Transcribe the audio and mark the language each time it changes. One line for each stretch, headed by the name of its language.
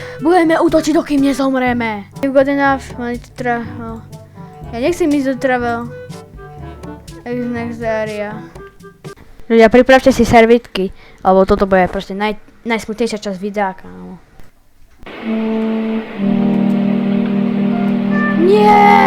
Slovak: Budeme útočiť, dokým nezomreme.
English: You've got enough money to travel.
Slovak: Ja nechcem ísť do travel.
English: Next area.
Slovak: Ľudia, pripravte si servítky, lebo toto bude proste najsmutnejšia časť videa, kámo. Nie!